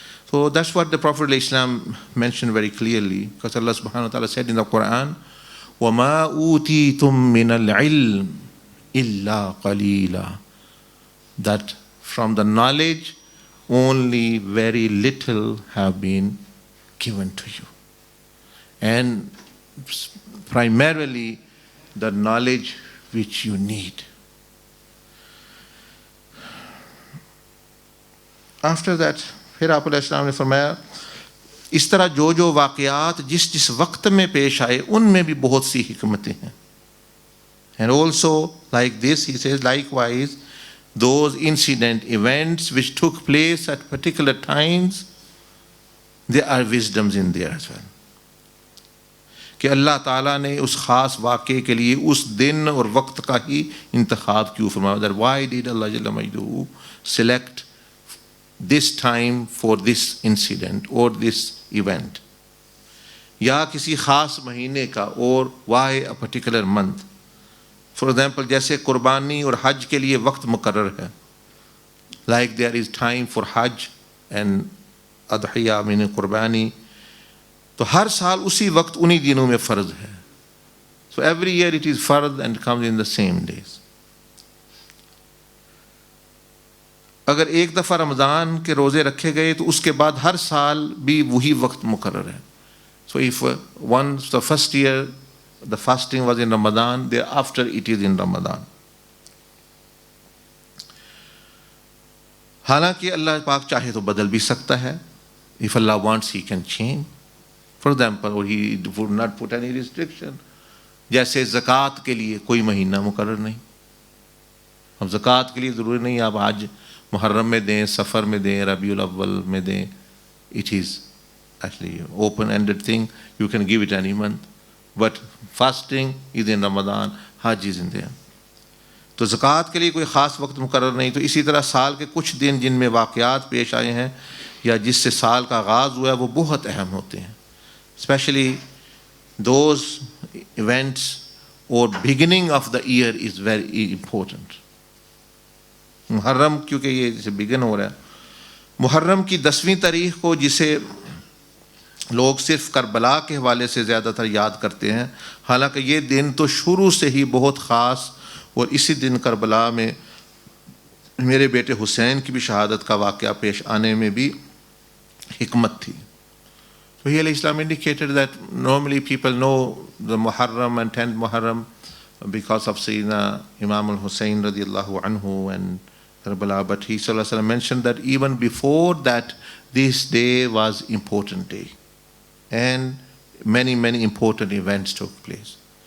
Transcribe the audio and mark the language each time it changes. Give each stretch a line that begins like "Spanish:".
English: So that's what the Prophet ﷺ mentioned very clearly, because Allah subhanahu wa ta'ala said in the Quran,
Arabic: وَمَا أُوتِيتُم مِّنَ الْعِلْمِ إِلَّا قَلِيلًا,
English: that from the knowledge only very little have been given to you. And primarily the knowledge which you need. After that,
Hindi: फिर आप अलैहिस्सलाम ने फरमाया, इस तरह जो जो वाक़यात जिस जिस वक्त में पेश आए उनमें भी बहुत सी हिकमतें हैं.
English: And also like this, he says, likewise those events which took place at particular times, there are wisdoms in there as well.
Hindi: कि अल्लाह ताला ने उस ख़ास वाक़े के लिए उस दिन और वक्त का ही इंतखाब क्यों फरमाया.
English: That why did Allah Jalla Majduhu select this time for this incident or this event?
Hindi: या किसी ख़ास महीने का, और
English: why a particular month? For example,
Hindi: जैसे कुर्बानी और हज के लिए वक्त मुकर्रर है.
English: Like there is time for hajj and adhiya meaning
Hindi: कुर्बानी, तो हर साल उसी वक्त उन्हीं दिनों में फ़र्ज है.
English: So every year it is फ़र्ज and comes in the same days.
Hindi: अगर एक दफ़ा रमज़ान के रोज़े रखे गए तो उसके बाद हर साल भी वही वक्त मुकर्रर है.
English: So if once the first year the fasting was in Ramadan, thereafter it is in Ramadan.
Hindi: हालांकि अल्लाह पाक चाहे तो बदल भी सकता है.
English: If Allah wants, He can change. For example, or He would not put any restriction.
Hindi: जैसे ज़कात के लिए कोई महीना मुकर्रर नहीं. अब ज़कात के लिए ज़रूरी नहीं आप आज मुहर्रम में दें, सफ़र में दें, रबीउल अव्वल में दें.
English: It is actually open-ended thing. You can give it any month. But fasting is in Ramadan, Hajj is in there.
Hindi: तो ज़कात के लिए कोई ख़ास वक्त मुकर्रर नहीं. तो इसी तरह साल के कुछ दिन जिनमें वाक़यात पेश आए हैं या जिससे साल का आगाज़ हुआ है वो बहुत अहम होते हैं.
English: Especially those events or beginning of the year is very important.
Hindi: Muharram क्योंकि ये जैसे बिगिन हो रहा है, मुहर्रम की 10वीं तारीख को जिसे लोग सिर्फ करबला के हवाले से ज़्यादातर याद करते हैं, हालांकि ये दिन तो शुरू से ही बहुत ख़ास, और इसी दिन करबला में मेरे बेटे हुसैन की भी शहादत का वाक़या पेश आने में भी हिकमत थी.
English: So here Islam indicated that normally people know the Muharram and 10th Muharram because of Sayyidina Imam al-Hussein radiallahu anhu and Karbala, but he sallallahu alaihi wasallam mentioned that even before that this day was important day and many important events took place.